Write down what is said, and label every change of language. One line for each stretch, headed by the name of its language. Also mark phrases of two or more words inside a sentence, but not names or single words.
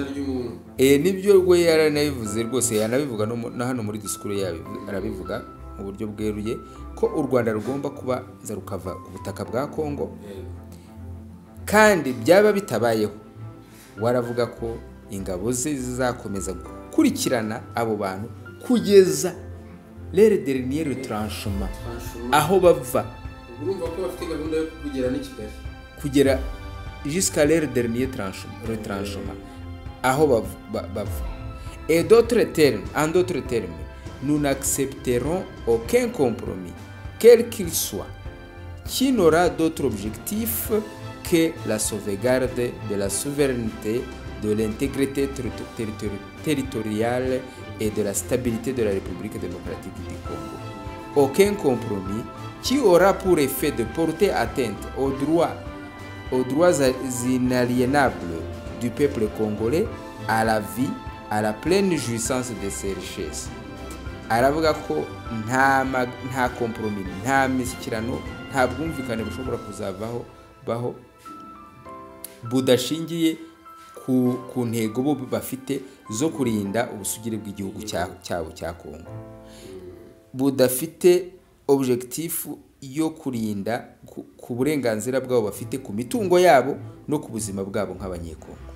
Kinyarwanda: Nibyo rwe yaranabivuze rwose, yanabivuga no hano muri disikuru yayo arabivuga mu buryo bweruye ko u Rwanda rugomba kuba rukava ku butaka bwa Kongo, kandi byaba bitabayeho waravuga ko ingabo ze zizakomeza gukurikirana abo bantu kugeza
French: leur dernier retranchement,
Kinyarwanda: aho bava. Urumva ko bafite gahunda yo kugera ni Kigali,
French: kugera jusqu'à leur dernier retranchement,
Kinyarwanda: aho bava.
French: Et en d'autres termes, nous n'accepterons aucun compromis, quel qu'il soit, qui n'aura d'autre objectif que la sauvegarde de la souveraineté, de l'intégrité territoriale et de la stabilité de la République démocratique du Congo. Aucun compromis qui aura pour effet de porter atteinte aux droits inaliénables du peuple congolais, à la vie, à la pleine jouissance de ses richesses.
Kinyarwanda: Aravuga ko nta compromis, nta mishyikirano, nta bwumvikane bushobora kuzavaho budashingiye ku ntego bo bafite zo kurinda ubusugire bw'igihugu cyabo cya Kongo, budafite objectif yo kurinda ku burenganzira bwabo bafite ku mitungo yabo no ku buzima bwabo nk'abanyekongo.